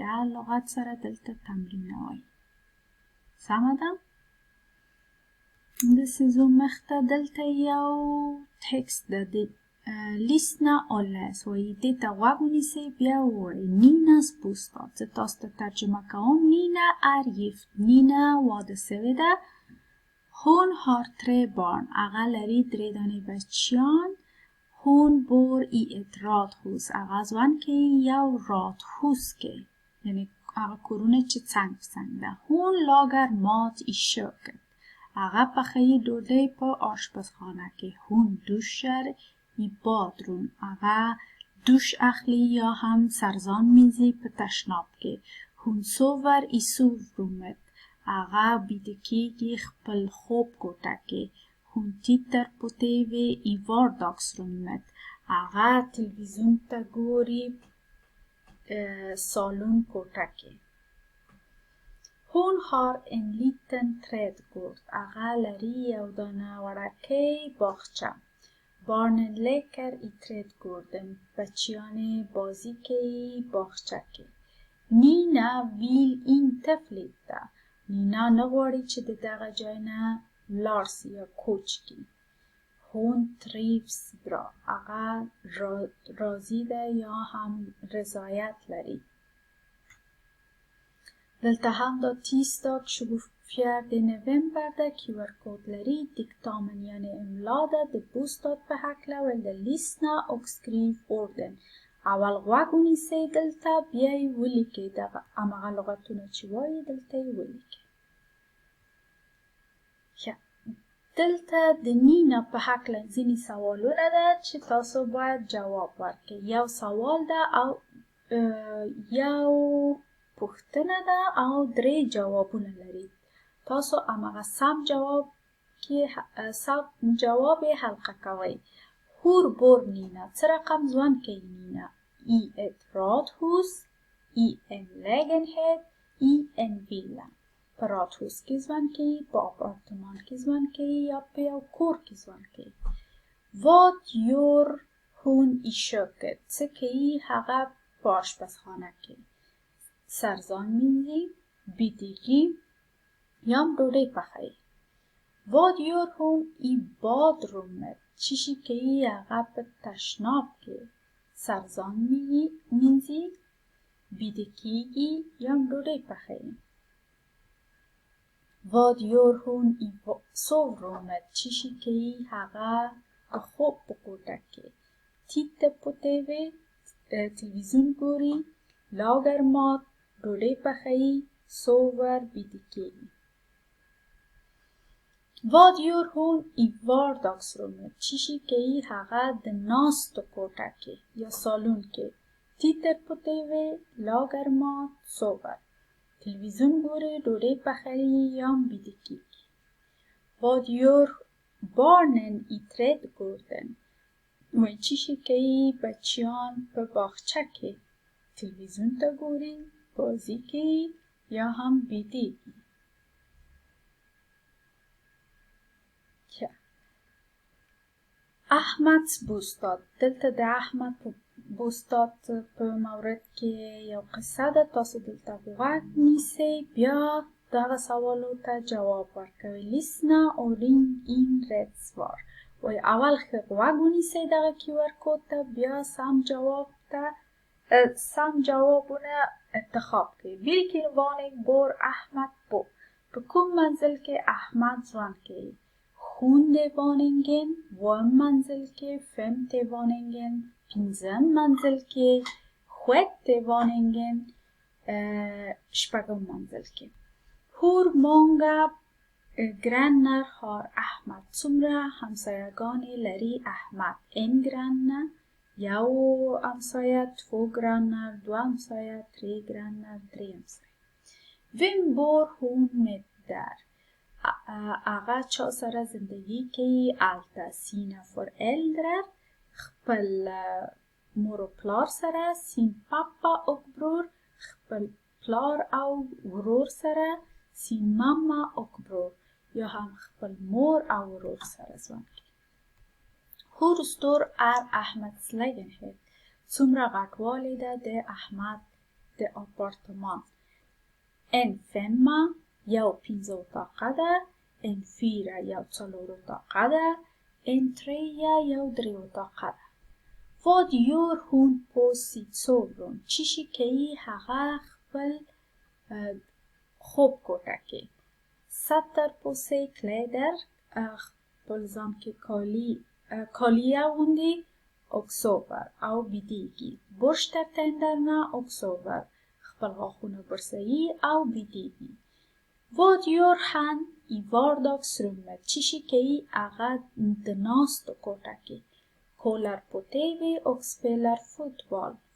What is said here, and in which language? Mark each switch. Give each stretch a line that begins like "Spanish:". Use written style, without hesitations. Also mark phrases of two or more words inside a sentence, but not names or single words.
Pashto: هر لغت سره دلته تمرین وایي. سمه ده؟ داسې ځو مخته. دلته یو تکست ده د لیسنا آلس وایي. دې ته غوږ ونیسئ بیا ووایئ
Swedish: Ninas bostad.
Pashto: زه تاسو ته ترجمه کوم. نینا
Swedish: är gift.
Pashto: نینا واده سوې ده.
Swedish: Hon har 3 barn.
Pashto: هغه لري 3 دانې بچیان.
Swedish: Hon bor i ett radhus.
Pashto: هغه ژوند کوي یو radhus کې، یعنی هغه کورونه چې څنګ په څنګ ده.
Swedish: Hon lagar mat i köket.
Pashto: هغه پخوي ډوډۍ په آشپزخانه کې.
Swedish: Hon duschar i badrum.
Pashto: هغه دوش اخلي یا هم سرزان مینځي په تشناب کې.
Swedish: Hon sover i sovrummet.
Pashto: هغه بیده کېږي خپل خوب کوټه کې.
Swedish: Hon tittar på TV i vardagsrummet.
Pashto: هغه تلویزیون ته ګوري سالون کوټه کې.
Swedish: Hon har en liten trädgård.
Pashto: هغه لري یو دانه وړکۍ باغچه.
Swedish: Barnen leker i trädgården.
Pashto: بچیان بازی کوي باغچه کې.
Swedish: Nina vill inte flytta.
Pashto: نینا نه غواړي چې د دغه ځای نه لاړ سي یا کوچ کړي.
Swedish: Hon trivs bra.
Pashto: هغه راضي ده یا هم رضایت لري. دلته هم دا
Swedish: tisdag 24 november
Pashto: ده. QR کود لري. دیکتامن یعنی املا ده. د bostad په هکله ویل ده
Swedish: lyssna och skriv orden.
Pashto: اول غوږ ونیسئ دلته بیا یې ولیکئ. دغه هماغه لغتونه چې وایي دلته یې ولیکئ. دلته د نینا په هکله ځینې سوالونه ده چې تاسو باید جواب ورکړئ. یو سوال ده او یو پوښتنه ده او 3 جوابونه لري. تاسو هماغه سم جواب یې حلقه کوئ.
Swedish: Hur bor Nina?
Pashto: څه رقم ژوند کوي نینا؟
Swedish: I ett radhus, i en lägenhet, i en villa.
Pashto: په radhus کې ژوند کوي، په اپارتمان کې ژوند کوي یا په یو کور کې ژوند کوي.
Swedish: Vad gör hon i köket?
Pashto: څه کوي هغه په آشپزخانه کې؟ سرزان مینځي، بیدگی یا هم ډوډۍ پخوي.
Swedish: Vad gör hon i badrummet?
Pashto: چی شي کوي هغه په تشناب کې؟ سرزان مینځي، بیده کېږي یا هم ډوډۍ پخوي.
Swedish: Vad gör hon i sovrummet?
Pashto: چی شي کوي هغه د خوب په کوټه کې؟
Swedish: Tittar på TV.
Pashto: تلویزیون ګوري.
Swedish: Lagar mat.
Pashto: ډوډۍ پخوي. Sover. بیده کېږي.
Swedish: Vad gör hon i vardagsrummet?
Pashto: چی شي کوي هغه د ناستو کوټه کې یا سالون کې؟
Swedish: Tittar på TV. Lagar mat. Sover.
Pashto: تلویزیون ګوري، ډوډۍ پخوي یا هم بیده کېږي.
Swedish: Vad gör barnen i trädgården?
Pashto: وایي چی شي کوي بچیان په باغچه کې؟ تلویزیون ته ګوري، بازی کوي یا هم بیدېږي. احمد's bostad. دلته د احمد په بوستاد په مورد کې یو قصه ده. تاسو دلته غوږ نیسئ بیا دغه سوالو ته جواب ورکوئ.
Swedish: لیسنا och ring in rätt svar.
Pashto: وایي اول ښه غوږ ونیسئ دغه QR کود ته بیا سم جوابونه انتخاب کړئ.
Swedish: Vilken våning bor Ahmed på?
Pashto: په کوم منزل کې احمد ژوند کوي؟
Swedish: hunde woningen
Pashto: وم منزل کې
Swedish: femte woningen
Pashto: پنځم منزل کې
Swedish: sjätte woningen
Pashto: شپږم منزل کې
Swedish: hur många grannar har Ahmad
Pashto: څومره همسایگانی لري احمد
Swedish: en granne
Pashto: یو همسایه
Swedish: två grannar
Pashto: دو همسایه
Swedish: tre grannar tre همسایه vem bor hon med
Pashto: där هغه چا سره زندگی کوي هلته
Swedish: sina föräldrar
Pashto: خپل مور و پلار سره
Swedish: sin pappa och bror
Pashto: خپل پلار او ورور سره
Swedish: sin mamma och bror
Pashto: یا هم خپل مور او ورور سره ژوند کوي
Swedish: Hur stor är Ahmeds lägenhet
Pashto: څومره غټوالی ده د احمد د آپارتمان
Swedish: en femma
Pashto: یو پنځه اتاقه ده
Swedish: en fyra
Pashto: یو څلور اتاقه ده
Swedish: en trea
Pashto: یو درې اتاقه ده
Swedish: Vad gör hon på sitt sovrum
Pashto: چی شي کوي هغه خپل خوب کوټه کې
Swedish: sätter på sig kläder
Pashto: خپل ځان کې کالی اغوندي
Swedish: och sover
Pashto: او بیدیږي
Swedish: borstar tänderna och sover
Pashto: خپل غاښونه برسوي او بیدیږي
Swedish: Vad gör han i vardagsrummet
Pashto: چی شي کوي هغه د ناستو کوټه کې
Swedish: kollar på TV och spelar fotboll